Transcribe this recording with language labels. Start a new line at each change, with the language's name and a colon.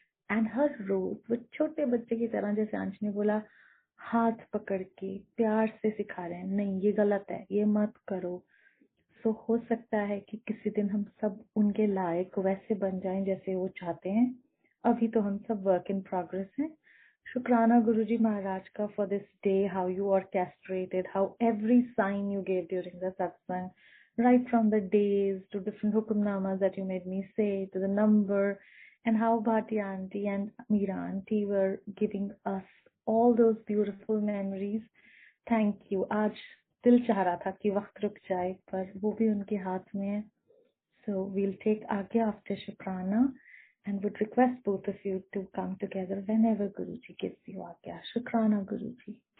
Hindi: And हर रोज वो छोटे बच्चे की तरह, जैसे अंश ने बोला, हाथ पकड़ के प्यार से सिखा रहे हैं, नहीं ये गलत है, ये मत करो। सो हो सकता है कि किसी दिन हम सब उनके लायक वैसे बन जाएं जैसे वो चाहते हैं। अभी तो हम सब
English: work in progress
Hindi: हैं। शुक्राना गुरुजी महाराज का
English: For this day, how you orchestrated, how every sign you gave during the satsang, right from the days to different hukamnamas that you made me say, to the number, and how Bhati auntie and Meera auntie were giving us all those beautiful memories. Thank you.
Hindi: आज दिल चाह रहा था कि वक्त रुक जाए, पर वो भी उनके हाथ में है।
English: So we'll take आगे after शुक्राना and would request both of you to come together whenever Guruji gives you आज्ञा।
Hindi: शुक्राना Guruji।